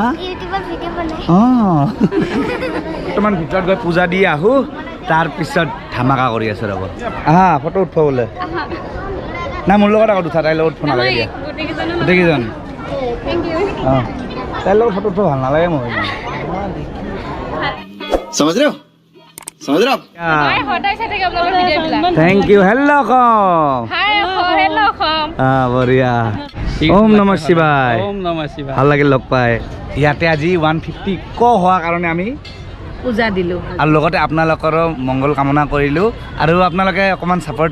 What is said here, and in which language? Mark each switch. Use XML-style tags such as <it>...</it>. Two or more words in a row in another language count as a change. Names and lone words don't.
<as>ইউটিউবত ভিডিঅ' বনাই অঁ বৰ্তমান ভিতৰত গৈ পূজা দি আহোঁ তাৰপিছত ধামাকা কৰি আছোঁ ৰ'ব আহা ফটো উঠব বোলে নাই মোৰ লগত আগত উঠা তাইৰ লগত উঠব নালাগে দিয়া গোটেইকেইজন অঁ তাইৰ লগত ফটো উঠব ভাল নালাগে মই</as> <hi>समझ रहे हो समझ रहे हो आप</hi> <as>মই সদায় চাই থাকোঁ আপোনালোকৰ ভিডিঅ'বিলাক</as> <en>thank you hello com hi hello Assam</en> <sa>বঢ়িয়া ओम नमः शिवाय ओम नमः शिवाय</sa> <as>ভাল লাগিল লগ পাই ইয়াতে আজি 150 ক হোৱাৰ কাৰণে আমি পূজা দিলোঁ আৰু লগতে আপোনালোকৰো মংগল কামনা কৰিলোঁ আৰু আপোনালোকে অকণমান ছাপোৰ্ট</as>